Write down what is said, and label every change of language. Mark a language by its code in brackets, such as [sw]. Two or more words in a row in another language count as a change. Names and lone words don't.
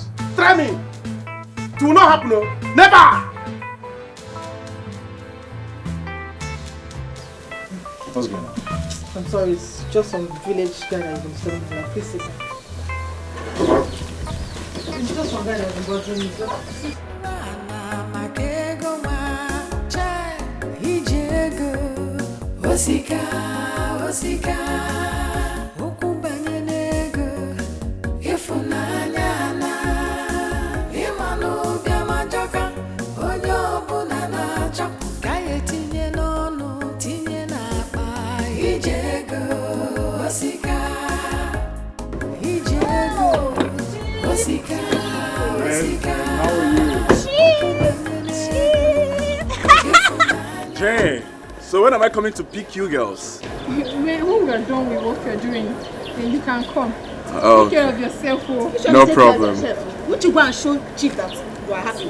[en] Try me. It will not happen. No. Never. What's going on? I'm sorry, it's just some village guy that has been disturbing me. Please sit down. It's just some guy that has been bothering me. [ig] Osika, ukubanye nego, ifunanya na, imanu biamajoka, onyo bunana chok, kaye tinye nono, tinye na pa, ijego, osika, osika. [en] How are you? Jane. So when am I coming to pick you girls? When we are done with what you're doing, then you can come. Oh, take care of yourself. Oh. No problem. Would you go and show Chief that you are happy?